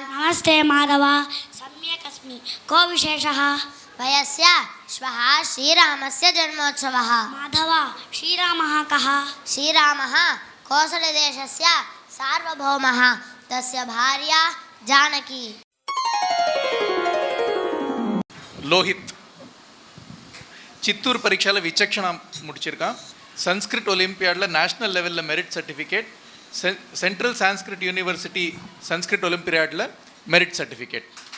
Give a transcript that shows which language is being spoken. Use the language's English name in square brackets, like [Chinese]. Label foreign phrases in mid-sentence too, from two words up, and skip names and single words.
[Sanskrit] नमस्ते माधव, सम्यक् अस्मि. को विशेषः? वयस्य श्वः श्रीरामस्य जन्मोत्सवः. माधव, श्रीरामः कः? श्रीरामः कोसलदेशस्य सार्वभौमः. तस्य भार्या जानकी. [Tamil] லோஹித் சித்தூர் பரீட்சையில் விசக்ஷனா முடிச்சிருக்கான். சன்ஸ்கிரிட் ஒலிம்பியாடில் [English] national levelil merit certificate. [Tamil] சென்ட்ரல் சான்ஸ்கிரிட் யூனிவர்சிட்டி சன்ஸ்கிரிட் ஒலிம்பியாடில் [English] merit certificate.